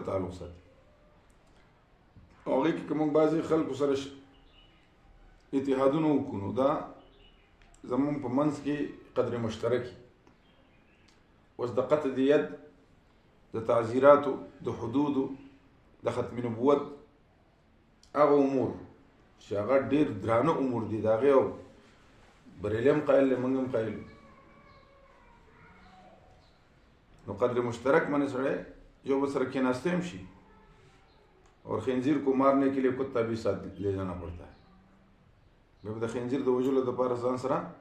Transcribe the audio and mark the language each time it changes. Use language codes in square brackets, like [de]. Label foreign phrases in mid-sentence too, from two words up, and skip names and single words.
[ps] تعلق ساتي هغه کې کوم بعضي خلکو سره اتحادونه وکړو دا زمون په منځ کې قدر مشترک اوس د قطع د ید د تعزیراتو د حدودو د ختم نبوت هغه امور چې هغه ډېر درانه امور دي د هغې او بریلیم قایل دی موږ هم قایل نو قدر مشترک باندې سړی یو بل سره کېناستی هم شي [ur] اور خنزیر کو مارنے کے لیے کتا بھی ساتھ لے جانا پڑتا ہے [ps] بیا د خنزیر د وژلو دپاره ځان سره